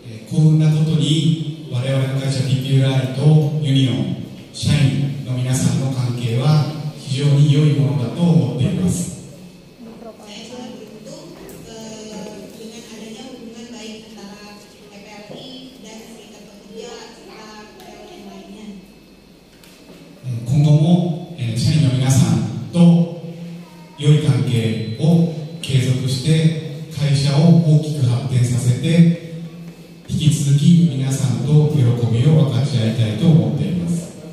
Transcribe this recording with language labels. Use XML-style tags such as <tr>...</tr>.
<ja>幸運なことに我々の会社 TPUI とユニオン社員の皆さんの関係は非常に良いものだと思っています。</ja> <id>Saya sangat beruntung dengan adanya hubungan baik antara PPRI dan serikat pekerja serta karyawan yang lainnya.</id> <ja>今後も社員の皆さんと良い関係を継続して会社を大きく発展させて引き続き皆さんと喜びを分かち合いたいと思っています。</ja>